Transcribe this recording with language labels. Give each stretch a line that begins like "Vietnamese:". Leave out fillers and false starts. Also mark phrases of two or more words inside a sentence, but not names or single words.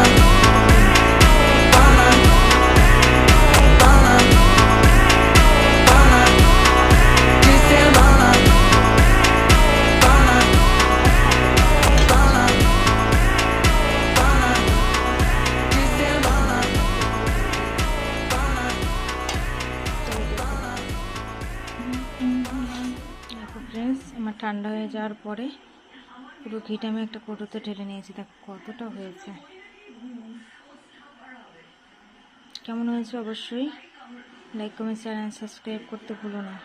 Bangla: Pana, pana, pana, de semana. Pana, pana, pana, de semana. দেখো ফ্রেন্ডস, আমার ঠান্ডা হয়ে যাওয়ার পরে পুরো ঘিটা আমি একটা কৌটোতে ঢেলে নিয়েছি। দেখো কতটা হয়েছে। কেমন হয়েছে অবশ্যই লাইক, কমেন্ট, শেয়ার অ্যান্ড সাবস্ক্রাইব করতে ভুলো না।